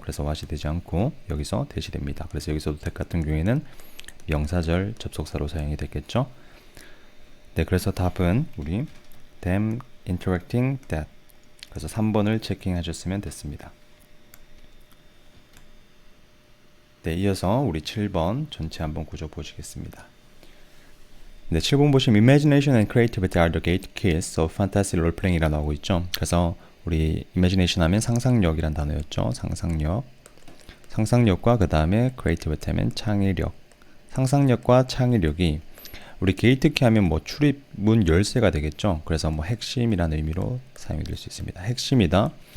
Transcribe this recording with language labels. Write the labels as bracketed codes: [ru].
[ko] 그래서 what이 되지 않고 여기서 대시 됩니다. 그래서 여기서도 that 같은 경우에는 명사절 접속사로 사용이 됐겠죠. 네, 그래서 답은 우리 [en] them interacting that [ko] 그래서 3번을 체킹하셨으면 됐습니다. 네, 이어서 우리 7번 전체 한번 구조 보시겠습니다. 네, 7번 보시면 [en] imagination and creativity are the gate keys of fantasy role playing이라고 [ko] 나오고 있죠. 그래서 우리 imagination 하면 상상력이란 단어였죠. 상상력과 그 다음에 creativity 하면 창의력. 상상력과 창의력이 우리 게이트키 하면 뭐 출입문 열쇠가 되겠죠. 그래서 뭐 핵심이라는 의미로 사용이 될 수 있습니다. 핵심이다.